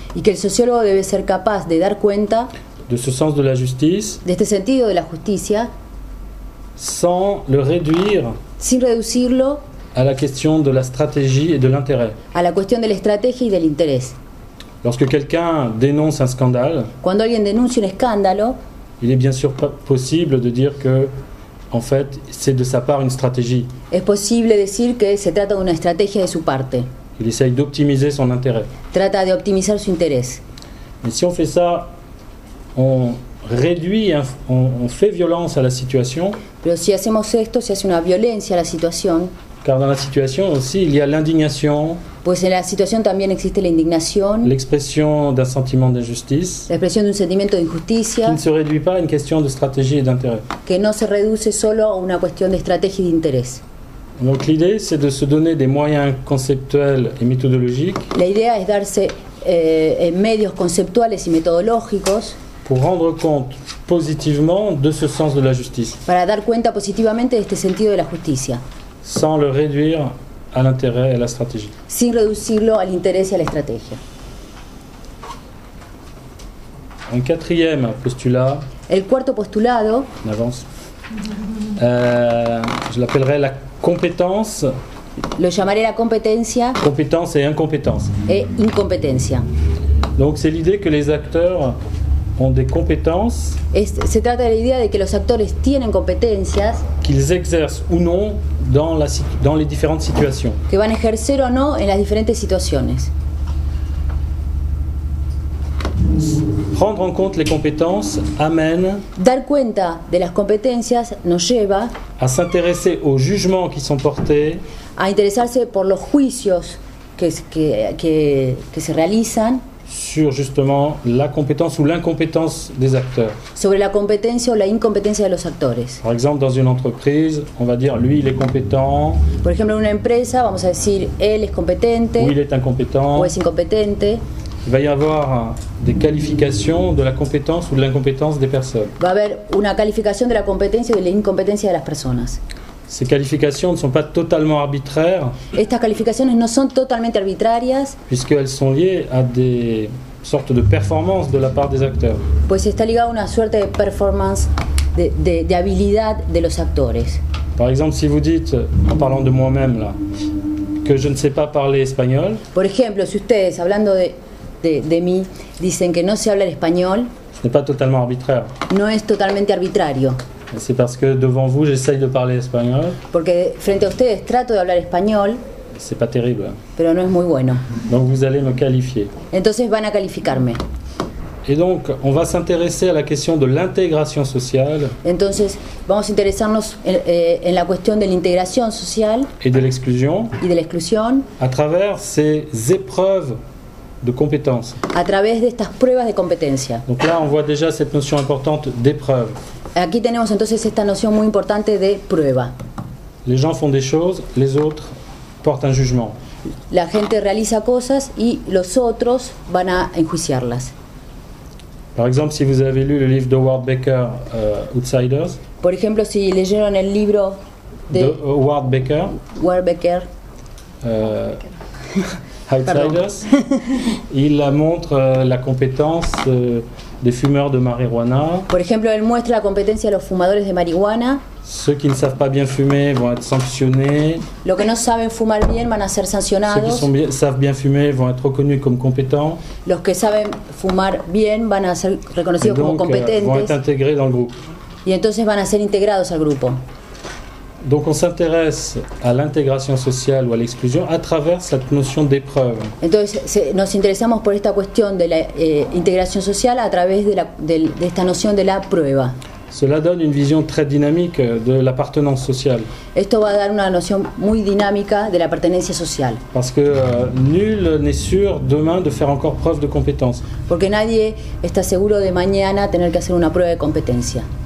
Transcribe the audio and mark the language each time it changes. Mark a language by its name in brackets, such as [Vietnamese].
[Spanish] y que el sociólogo debe ser capaz de dar cuenta [French] de ce sens de la justice [Spanish] de este sentido de la justicia [French] sans le réduire [Spanish] sin reducirlo [French] à la question de la stratégie et de l'intérêt. [Spanish] a la cuestión de la estrategia y del interés. [French] Lorsque quelqu'un dénonce un scandale, [Spanish] Cuando alguien denuncia un escándalo, [French] il est bien sûr pas possible de dire que, en fait, c'est de sa part une stratégie. [Spanish] es posible decir que se trata de una estrategia de su parte. [French] Il essaye d'optimiser son intérêt. [Spanish] Trata de optimizar su interés. [French] Mais si on fait ça, on réduit, on fait violence à la situation, [Spanish] Pero si hacemos esto, se hace una violencia a la situación, [French] car dans la situation aussi, il y a l'indignation, [Spanish] pues en la situación también existe la indignación, [French] l'expression d'un sentiment d'injustice, [Spanish] la expresión de un sentimiento de [French] qui [Spanish] injusticia, [French] ne se réduit pas à une question de stratégie et d'intérêt. [Spanish] que no se reduce solo a una cuestión de estrategia y de interés. [French] Donc l'idée, c'est de se donner des moyens conceptuels et méthodologiques [Spanish] La idea es darse medios conceptuales y metodológicos [French] pour rendre compte positivement de ce sens de la justice, [Spanish] para dar cuenta positivamente de este sentido de la justicia, [French] sans le réduire à l'intérêt et à la stratégie. [Spanish] sin reducirlo al interés y a la estrategia. [French] Un quatrième postulat, [Spanish] El cuarto postulado [French] on avance, je l'appellerais la compétence, [Spanish] lo llamaré la competencia [French] compétence et incompétence. [Spanish] e incompetencia. [French] Donc c'est l'idée que les acteurs ont des compétences [Spanish] Se trata de la idea de que los actores tienen competencias [French] qu'ils exercent ou non dans les différentes situations. [Spanish] que van a ejercer o no en las diferentes situaciones. [French] Prendre en compte les compétences amène [Spanish] Dar cuenta de las competencias nos lleva [French] à s'intéresser aux jugements qui sont portés [Spanish] a interesarse por los juicios que se realizan [French] sur justement la compétence ou l'incompétence des acteurs. [Spanish] sobre la competencia o la incompetencia de los actores. [French] Par exemple, dans une entreprise, on va dire lui il est compétent [Spanish] Por ejemplo, en una empresa vamos a decir él es competente [French] ou il est incompétent. [Spanish] o es incompetente. [French] Il va y avoir des qualifications de la compétence ou de l'incompétence des personnes. [Spanish] Va a haber una calificación de la competencia y de la incompetencia de las personas. [French] Ces qualifications ne sont pas totalement arbitraires [Spanish] Estas calificaciones no son totalmente arbitrarias, [French] puisqu'elles sont liées à des sortes de performances de la part des acteurs. [Spanish] pues está ligado a una suerte de performance, de habilidad de los actores. [French] Par exemple, si vous dites, en parlant de moi-même là, que je ne sais pas parler espagnol, [Spanish] Por ejemplo, si ustedes, hablando de mí, dicen que no sé hablar español, [French] ce n'est pas totalement arbitraire. [Spanish] no es totalmente arbitrario, [French] C'est parce que devant vous, j'essaye de parler espagnol. [Spanish] porque frente a ustedes trato de hablar español, [French] C'est pas terrible. [Spanish] pero no es muy bueno. [French] Donc vous allez me qualifier. [Spanish] Entonces van a calificarme. [French] Et donc, on va s'intéresser à la question de l'intégration sociale [Spanish] Entonces vamos a interesarnos en la cuestión de la integración social [French] et de l'exclusion [Spanish] y de la exclusión [French] à travers ces épreuves de compétences. [Spanish] a través de estas pruebas de competencia. [French] Donc là, on voit déjà cette notion importante d'épreuve. [Spanish] Aquí tenemos entonces esta noción muy importante de prueba. [French] Les gens font des choses, les autres portent un jugement. [Spanish] La gente realiza cosas y los otros van a enjuiciarlas. [French] Par exemple, si vous avez lu le livre d'Howard Baker, Outsiders, [Spanish] Por ejemplo, si leyeron el libro de Howard Baker, Werbecker, [French] Outsiders, il montre la compétence des fumeurs de marijuana. [Spanish] por ejemplo, él muestra la competencia de los fumadores de marihuana. [French] Ceux qui ne savent pas bien fumer vont être sanctionnés. [Spanish] Los que no saben fumar bien van a ser [French] Ceux qui [Spanish] sancionados. [French] savent bien fumer vont être reconnus comme compétents. [Spanish] Los que saben fumar bien van a ser [French] Et [Spanish] reconocidos como [French] donc vont être [Spanish] competentes [French] intégrés dans le groupe. [Spanish] Y entonces van a ser integrados al grupo. [French] Donc on s'intéresse à l'intégration sociale ou à l'exclusion à travers cette notion d'épreuve. [Spanish] Entonces nos interesamos por esta cuestión de la integración social a través de esta noción de la prueba. [French] Cela donne une vision très dynamique de l'appartenance sociale. [Spanish] Esto va a dar una noción muy dinámica de la pertenencia social. [French] Parce que nul n'est sûr demain de faire encore preuve de compétence. [Spanish] Porque nadie está seguro de mañana tener que hacer una prueba de competencia.